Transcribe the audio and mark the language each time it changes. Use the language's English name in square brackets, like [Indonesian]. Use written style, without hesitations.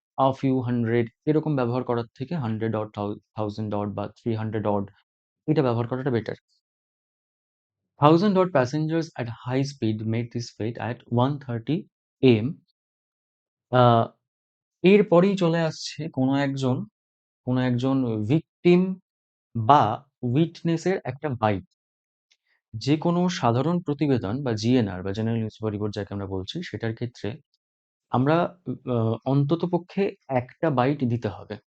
[English] a few hundred [Bangla] এরকম ব্যবহার করার থেকে 100 অর 1000 অর বা 300 অড এটা ব্যবহার করাটা better. [English] 1000 odd passengers at high speed made this flight at 1:30 AM. [Bangla] আহ, এরপরেই চলে আসছে কোনো একজন ভিকটিম বা উইটনেসের একটা বাইট। যে কোনো সাধারণ প্রতিবেদন বা জিএনআর বা জেনারেল নিউজপেপার রিপোর্ট যাকে আমরা বলছি সেটার ক্ষেত্রে আমরা অন্ততপক্ষে একটা বাইট দিতে হবে।